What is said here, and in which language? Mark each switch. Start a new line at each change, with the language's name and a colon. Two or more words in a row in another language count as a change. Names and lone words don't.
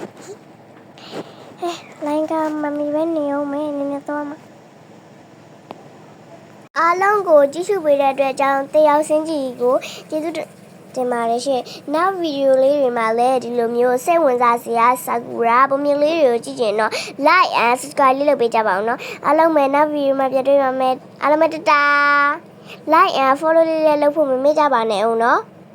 Burmese: လိုင်းကမမီပဲနေအောင်မယ်နည်းနည်းတော့မှာအားလုံးကိုကြည့်ရှုပေးတဲ့အတွက်ကြောင့်တရားစင်းကြီးကိုကျေးဇူးတင်ပါတယ်ရှင်နောက်ဗီဒီယိုလေးတွေမှာလည်းဒီလိုမျိုးစိတ်ဝင်စားစရာဆာကူရာပုံမြင်လေးတွေကိုကြည့်ကြရင်တော့
English: like and subscribe
Burmese: လေးလုပ်ပေးကြပါအောင်နော်အားလုံးပဲနောက်ဗီဒီယိုမှာပြန်တွေ့ပါမယ်အားလုံးပဲတတာ
English: like and follow
Burmese: လေးလည်းလုပ်ဖို့မမေ့ကြပါနဲ့အောင်နော်